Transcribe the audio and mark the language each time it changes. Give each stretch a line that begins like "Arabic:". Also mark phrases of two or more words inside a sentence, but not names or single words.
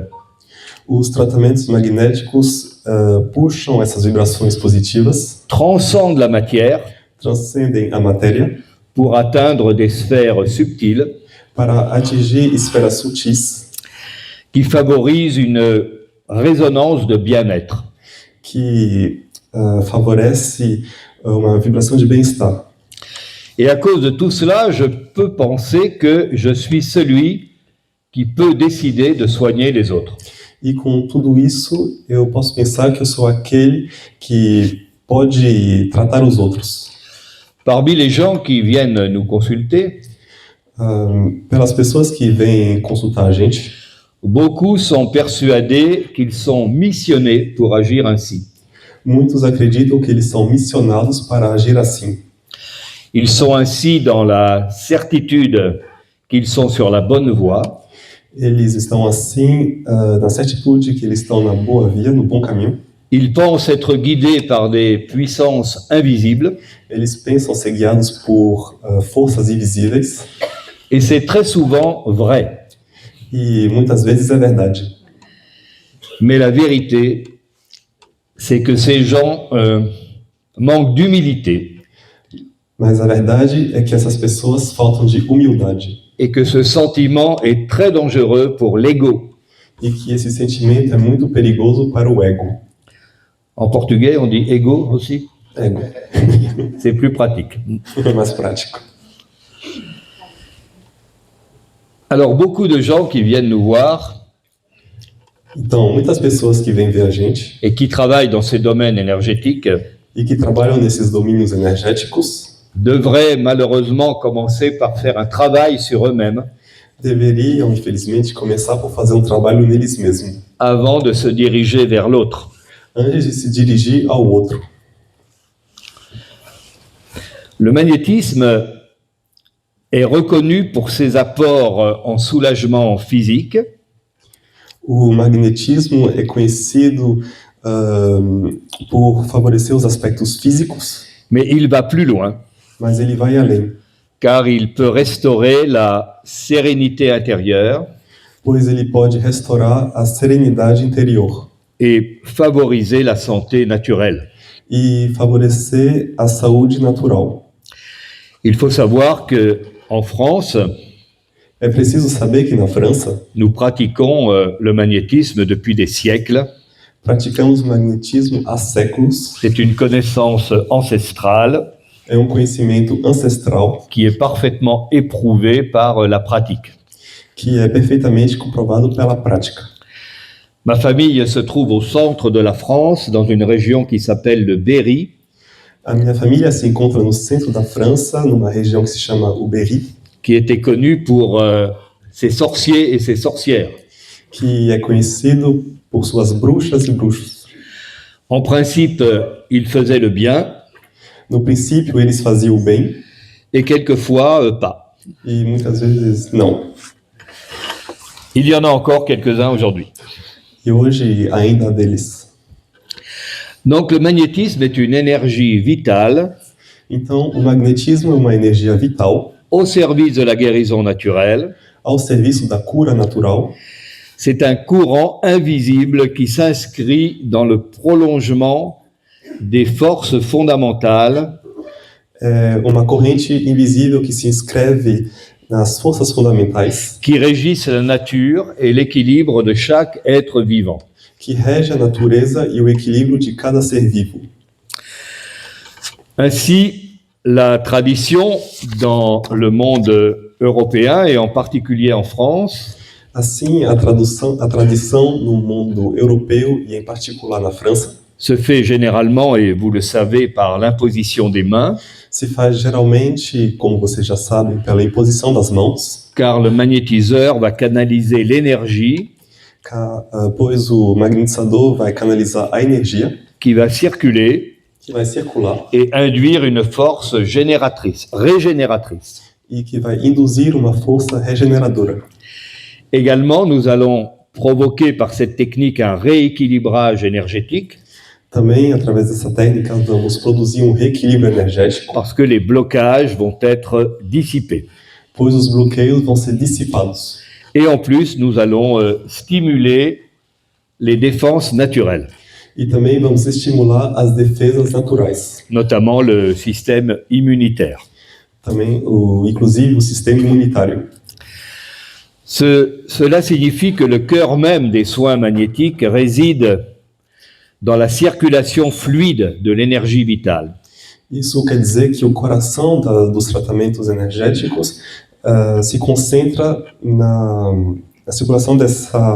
Portuguese: Os tratamentos magnéticos puxam essas vibrações positivas,
French: transcendent la matière
Portuguese: transcendem a matéria
French: pour atteindre des sphères subtiles
Portuguese: para atingir esferas sutis
French: qui favorisent une résonance de bien-être.
Portuguese: que favorece uma vibração de bem-estar.
French: Et à cause de tout cela, je peux penser que je suis celui qui peut décider de soigner les autres.
Portuguese: E com tudo isso, eu posso pensar que eu sou aquele que pode tratar os outros.
French: Parmi les gens qui viennent nous consulter,
Portuguese: Pelas pessoas que vêm consultar a gente,
French: beaucoup sont persuadés qu'ils sont missionnés pour agir ainsi.
Portuguese: muitos acreditam que eles são missionados para agir assim.
French: Ils sont ainsi dans la certitude qu'ils sont sur la bonne voie,
Portuguese: Eles estão assim, na certitude que eles estão na boa via, no bom caminho.
French: ils pensent être guidés par des puissances invisibles,
Portuguese: Eles pensam ser guiados por forças invisíveis.
French: et c'est très souvent vrai.
Portuguese: E muitas vezes é verdade.
French: Mais la vérité, c'est que ces gens manquent d'humilité
Portuguese: Mas a verdade é que essas pessoas faltam de humildade.
French: et que ce sentiment est très dangereux pour l'ego.
Portuguese: E que esse sentimento é muito perigoso para o ego.
French: En portugais, on dit ego aussi.
Portuguese: Ego.
French: C'est plus pratique.
Portuguese: É mais prático.
French: Alors, beaucoup de gens qui viennent nous voir
Portuguese: Então, muitas pessoas que vêm ver a gente
French: et qui travaillent dans ces domaines énergétiques
Portuguese: e que trabalham nesses domínios energéticos
French: devraient malheureusement commencer par faire un travail sur eux-mêmes
Portuguese: deveriam, infelizmente, começar por fazer um trabalho neles mesmos,
French: avant de se diriger vers l'autre.
Portuguese: antes de se dirigir ao outro.
French: Le magnétisme est reconnu pour ses apports en soulagement physique,
Portuguese: O magnetismo é conhecido por favorecer os aspectos físicos,
French: mais il va plus loin,
Portuguese: mas ele vai além,
French: car il peut restaurer la sérénité intérieure
Portuguese: pois ele pode restaurar a serenidade interior
French: et favoriser la santé naturelle.
Portuguese: e favorecer a saúde natural.
French: Il faut savoir que en France,
Portuguese: É preciso saber que na França
French: nous pratiquons le magnétisme depuis des siècles.
Portuguese: praticamos o magnetismo há séculos.
French: C'est une connaissance ancestrale
Portuguese: É um conhecimento ancestral
French: qui est parfaitement éprouvée par la pratique.
Portuguese: que é perfeitamente comprovado pela prática.
French: Ma famille se trouve au centre de la France, dans une région qui s'appelle le Berry,
Portuguese: A minha família se encontra no centro da França, numa região que se chama o Berry,
French: qui était connue pour ses sorciers et ses sorcières.
Portuguese: que é conhecido por suas bruxas e bruxos.
French: En principe, ils faisaient le bien
Portuguese: No princípio, eles faziam o bem
French: et quelquefois pas.
Portuguese: e muitas vezes não.
French: Il y en a encore quelques-uns aujourd'hui.
Portuguese: E hoje ainda há deles.
French: Donc le magnétisme est une énergie vitale
Portuguese: Então, o magnetismo é uma energia vital
French: au service de la guérison naturelle.
Portuguese: ao serviço da cura natural.
French: C'est un courant invisible qui s'inscrit dans le prolongement des forces fondamentales
Portuguese: É uma corrente invisível que se inscreve nas forças fundamentais
French: qui régissent la nature et l'équilibre de chaque être vivant.
Portuguese: que regem a natureza e o equilíbrio de cada ser vivo.
French: Ainsi, la tradition dans le monde européen et en particulier en France
Portuguese: Assim, a tradição no mundo europeu e em particular na França
French: se fait généralement, et vous le savez, par l'imposition des mains,
Portuguese: se faz geralmente, como vocês já sabem, pela imposição das mãos,
French: car le magnétiseur va canaliser l'énergie
Portuguese: pois o magnetizador vai canalizar a energia
French: qui va circuler
Portuguese: que vai circular
French: et induire une force génératrice, régénératrice.
Portuguese: e que vai induzir uma força regeneradora.
French: Également, nous allons provoquer par cette technique un rééquilibrage énergétique
Portuguese: Também, através dessa técnica, vamos produzir um reequilíbrio energético,
French: parce que les blocages vont être dissipés.
Portuguese: pois os bloqueios vão ser dissipados.
French: Et en plus, nous allons stimuler les défenses naturelles,
Portuguese: E também vamos estimular as defesas naturais,
French: notamment le système immunitaire.
Portuguese: também inclusive o sistema imunitário.
French: Cela signifie que le cœur même des soins magnétiques réside dans la circulation fluide de l'énergie vitale.
Portuguese: Isso quer dizer que o coração dos tratamentos energéticos se concentra na circulação dessa...